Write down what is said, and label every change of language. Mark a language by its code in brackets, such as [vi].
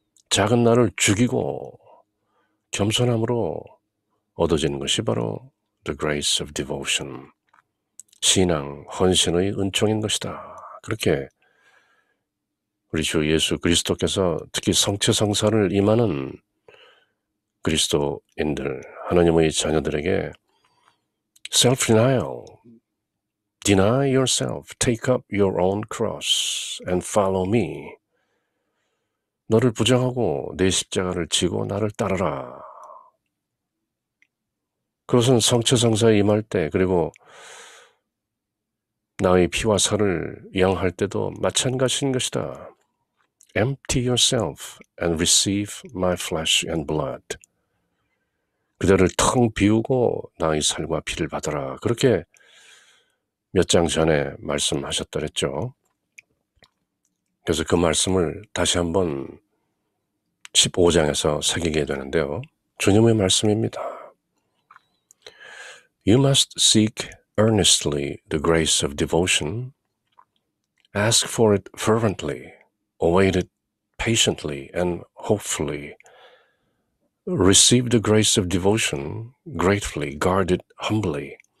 [ko] 작은 나를 죽이고 겸손함으로 얻어지는 것이 바로 [en] the grace of devotion. [ko] 신앙, 헌신의 은총인 것이다. 그렇게 우리 주 예수 그리스도께서 특히 성체 성사를 임하는 그리스도인들, 하나님의 자녀들에게 [en] self-denial, deny yourself, take up your own cross and follow me. [ko] 너를 부정하고 내 십자가를 지고 나를 따르라. 그것은 성체 성사에 임할 때 그리고 나의 피와 살을 양할 때도 마찬가지인 것이다. [en] Empty yourself and receive my flesh and blood. [ko] 그대를 텅 비우고 나의 살과 피를 받아라. 그렇게 몇 장 전에 말씀하셨더랬죠. 그래서 그 말씀을 다시 한번 15장에서 새기게 되는데요. 주님의 말씀입니다. [en] You must seek earnestly the grace of devotion. Ask for it fervently. Await it patiently and hopefully. Receive the grace of devotion gratefully, guard it humbly.